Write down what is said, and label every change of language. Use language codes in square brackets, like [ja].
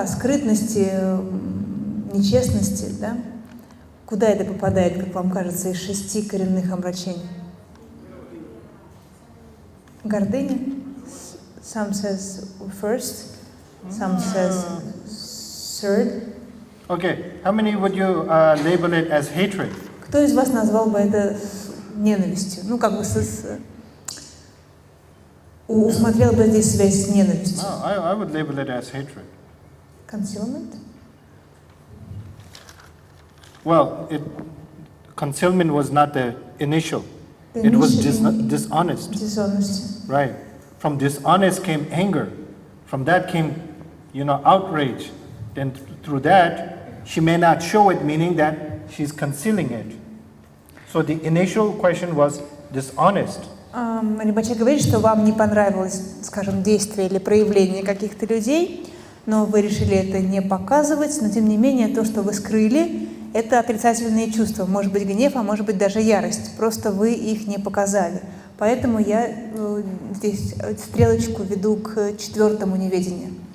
[ru] О скрытности, нечестности, да? Куда это попадает, как вам кажется, из 6 коренных омрачений? Гордыня? [en] Some says first, some says third. Okay, how many would you label it as hatred? Кто из вас назвал бы это ненавистью? Ну, как бы усмотрел бы здесь связь с ненавистью. No, I would label it as hatred. Concealment? Well, concealment was not the initial. It was dishonest. Dishonesty. Right. From dishonest came anger. From that came, outrage. Then through that, she may not show it, meaning that she's concealing it. So the initial question was dishonest. [ru] Ринпоче говорит, что вам не понравилось, скажем, действие или проявление каких-то людей, но вы решили это не показывать, но тем не менее то, что вы скрыли, это отрицательные чувства, может быть гнев, а может быть даже ярость, просто вы их не показали. Поэтому я здесь стрелочку веду к 4-му неведению.